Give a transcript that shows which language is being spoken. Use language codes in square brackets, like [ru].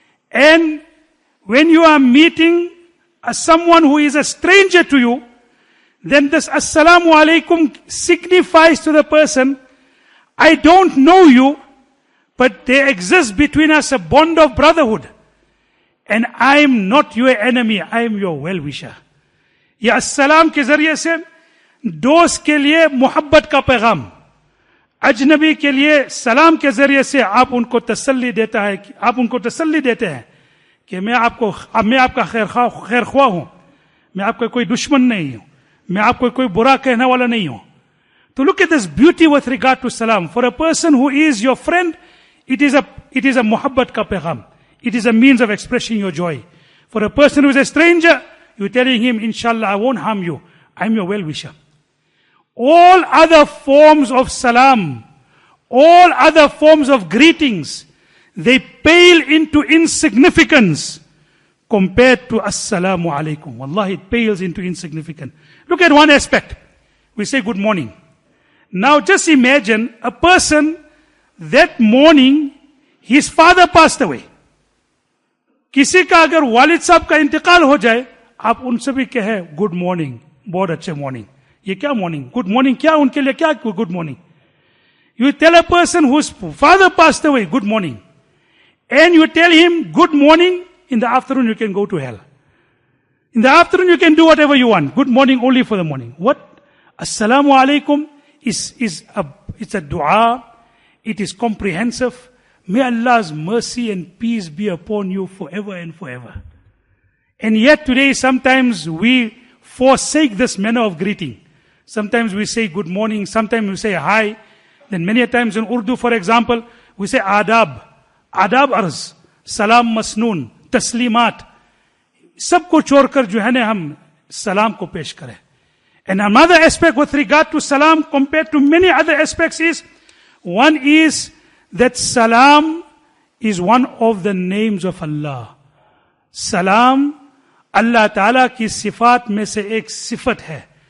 [en] And when you are meeting someone who is a stranger to you, then this Assalamu alaikum signifies to the person, I don't know you, but there exists between us a bond of brotherhood. And I am not your enemy, I am your well-wisher. [hi] या अस्सलाम के जरिए से दोस्त के लिए मोहब्बत का पैगाम, अजनबी के लिए सलाम के जरिए से आप उनको तसल्ली देता है, आप उनको तसल्ली देते हैं कि मैं आपका खैर ख्वाह हूं, मैं आपका कोई दुश्मन नहीं हूं, मैं आपको कोई बुरा कहने वाला नहीं हूं. [en] To look at this beauty with regard to salam. For a person who is your friend, it is a [hi] muhabbat ka pagham. [en] It is a means of expressing your joy. For a person who is a stranger, you're telling him, inshallah, I won't harm you. I'm your well-wisher. all other forms of salam, all other forms of greetings, they pale into insignificance compared to Assalamu alaikum. Wallahi, it pales into insignificance. Look at one aspect. We say good morning. Now just imagine a person that morning, his father passed away. [hi] किसी का अगर वालिद साहब का इंतकाल हो जाए, आप उनसे भी कहे गुड मॉर्निंग, बहुत अच्छे मॉर्निंग. ये क्या मॉर्निंग? गुड मॉर्निंग क्या उनके लिए क्या good morning? [en] You tell a person whose father passed away, good morning. And you tell him good morning, in the afternoon you can go to hell. In the afternoon you can do whatever you want. Good morning only for the morning. What? Assalamu alaikum is a dua. It is comprehensive. May Allah's mercy and peace be upon you forever and forever. And yet today sometimes we forsake this manner of greeting. Sometimes we say good morning, sometimes we say hi. Then many a times in Urdu, for example, we say adab. [hi] Adab arz, salam masnoon, taslimat. सबको छोड़कर जो है ना हम salam को पेश करें. [en] And another aspect with regard to salam compared to many other aspects is, one is that salam is one of the names of Allah. [hi] Salam, Allah Ta'ala ki sifat mein se ek sifat hai.